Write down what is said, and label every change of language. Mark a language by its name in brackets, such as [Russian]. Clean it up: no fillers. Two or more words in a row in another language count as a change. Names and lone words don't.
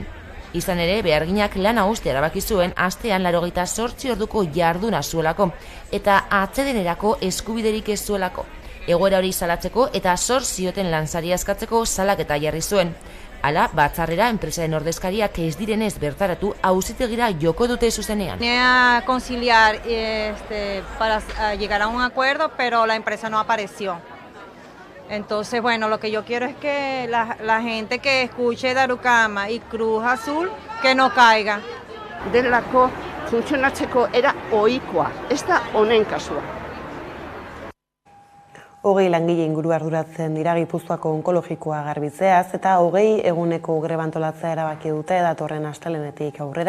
[Basque] Izan ere, beharginak lana uztea erabaki zuen astean 88 orduko jarduna zuelako eta atsedenerako eskubiderik ez zuelako. Egoera hori salatzeko eta zor zioten lansaria eskatzeko salaketa jarri zuen. Hala, batzarrera enpresaren ordezkariak ez direnez bertaratu auzitegira joko dute zuzenean. [Spanish] A conciliar para llegar a un acuerdo, pero la empresa no apareció. Entonces, bueno, lo que yo quiero es que la gente que escuche Darukama y Cruz Azul, que no caiga. [Basque] Delako funtzionatzeko era ohikoa, ez da honen kasua. 20 langile inguru arduratzen dira Gipuzkoako onkologikoa garbitzeaz eta 20 eguneko greba antolatzea erabaki dute datorren astelehenetik aurrera.